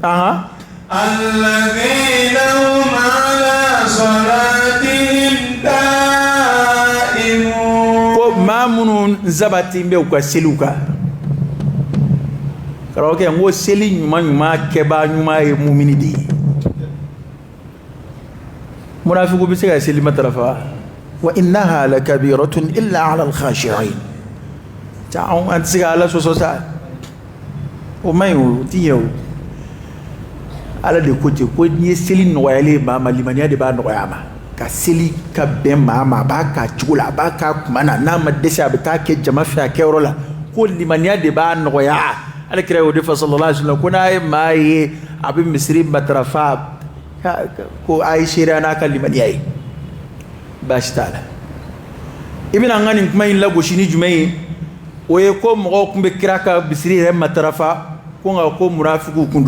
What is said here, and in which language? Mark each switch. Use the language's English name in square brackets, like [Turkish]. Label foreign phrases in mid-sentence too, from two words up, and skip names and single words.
[Arabic] الذين هم على صلاتهم دائمون [Bambara] ko maa minnu nsabatin bɛ u ka seliw kan karamɔgɔkɛ n ko seli ɲuman kɛbaa ɲuman ye mumini de ye munafiku bɛ se ka seli matarafa [Arabic] وإنها لكبيرة إلا على الخاشعين [Bambara] an tɛ se ka ala sɔsɔ sa o man ɲi o ti ɲɛ o ala de ko ten ko n'i ye seli nɔgɔyalen maa ma limaniya de b'a nɔgɔya a ma ka seli ka bɛn maa ma a b'a k'a cogo la a b'a k'a kuma na n'a ma dɛsɛ a bɛ taa kɛ jama fɛ a kɛyɔrɔ la ko limaniya de b'a nɔgɔya ale kira y'o de fɔ [Arabic] صلى الله عليه وسلم [Bambara] ko n'a ye maa ye a bɛ misiri matarafa ko a ye seereya n'a ka limaniya ye baasi t'a la i bɛna an ka nin kuma in lagosi ni jumɛn ye o ye ko mɔgɔw tun bɛ kira ka misiri yɛrɛ matarafa ko nka ko munafikiw kun